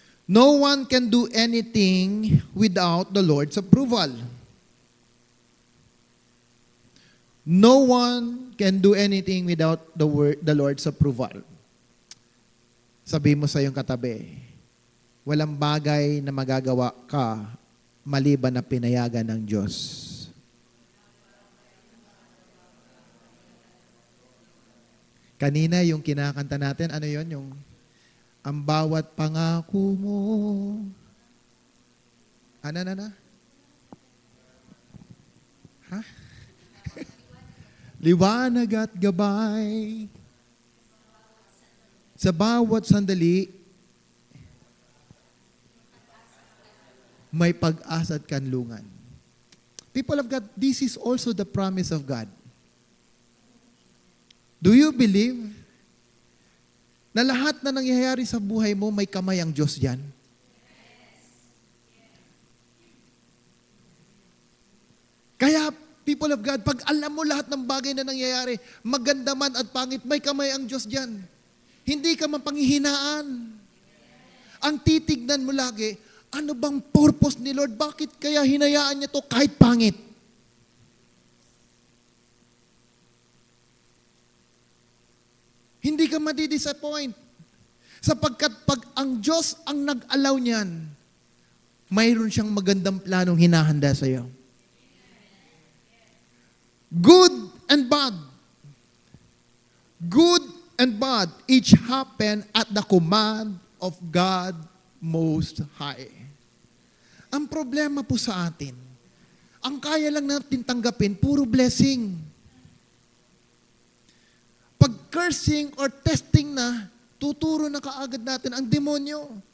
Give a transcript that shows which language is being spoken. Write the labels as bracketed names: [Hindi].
[English] No one can do anything without the Lord's approval. No one can do anything without the Lord's approval. [Filipino] Sabi mo sa iyong katabi, walang bagay na magagawa ka maliban na pinayagan ng Diyos. Kanina yung kinakanta natin, ano yon? Yung ang bawat pangako mo. Ano? Ha? Liwanag at gabay. Sa bawat sandali, may pag-asa at kanlungan. [English] People of God, this is also the promise of God. Do you believe [Filipino] na lahat na nangyayari sa buhay mo, may kamay ang Diyos dyan? Kaya, [English] people of God, [Filipino] pag alam mo lahat ng bagay na nangyayari, maganda man at pangit, may kamay ang Diyos dyan. Hindi ka mapanghihinaan. Ang titignan mo lagi, ano bang purpose ni Lord? Bakit kaya hinayaan niya to kahit pangit? Hindi ka madi-disappoint. Sapagkat pag ang Diyos ang nag-allow niyan, mayroon siyang magandang planong hinahanda sa iyo. [English] Good and bad. Good and bad each happen at the command of God Most High. [Filipino] Ang problema po sa atin, ang kaya lang natin tanggapin, puro blessing. Pag cursing or testing na, tuturo na kaagad natin ang demonyo.